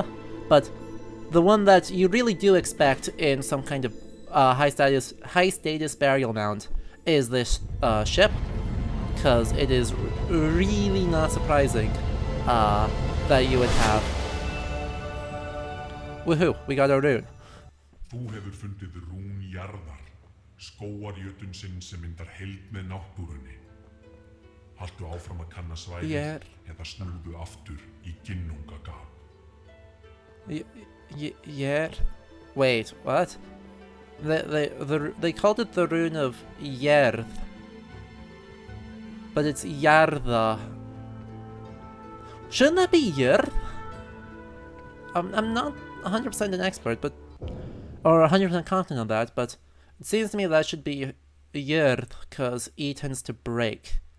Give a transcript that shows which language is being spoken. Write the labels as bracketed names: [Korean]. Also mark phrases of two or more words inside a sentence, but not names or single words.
[English] But the one that you really do expect in some kind of high status burial mound is this ship, because it is really not surprising that you would have. Woohoo, we got our rune. [Icelandic] Þú hefur fundið rún jarðar, skógarjötun sinn sem myndar heild með náttúrunni. Haltu áfram að kanna svæðið eða snúðu aftur í ginnungagap. [English] Wait, what? They called it the rune of Yerth, but it's Yarda. Shouldn't that be Yerth? I'm not 100% an expert, but or 100% confident on that, but it seems to me that should be Yerth, because E tends to break.